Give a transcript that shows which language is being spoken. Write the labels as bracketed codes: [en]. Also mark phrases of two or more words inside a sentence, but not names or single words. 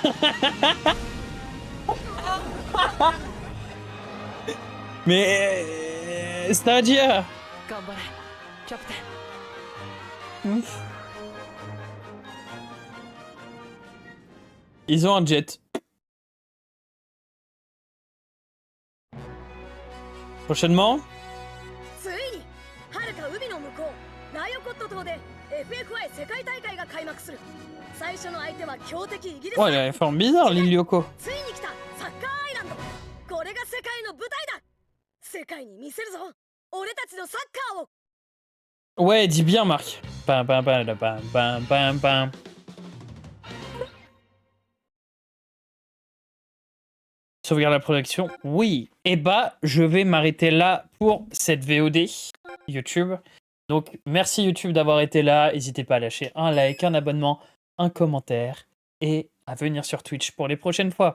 [fr] Mais c'est-à-dire ils ont un jet. Prochainement, [ja] 島で FFI 世界大会が開幕する。最初の相手は強敵イギリス [fr] Oh, elle a une forme bizarre, Lil Yoko. [ja] ついに来たサッカーアイランド。これが世界の舞台だ。世界に見せるぞ俺たちのサッカーを。 [fr] Ouais, dis bien, Marc. Bam, bam, bam, bam, bam, bam, bam. Sauvegarde la production. Oui. Et bah, je vais m'arrêter là pour cette VOD YouTube. Donc, merci YouTube d'avoir été là. N'hésitez pas à lâcher un like, un abonnement, un commentaire et à venir sur Twitch pour les prochaines fois.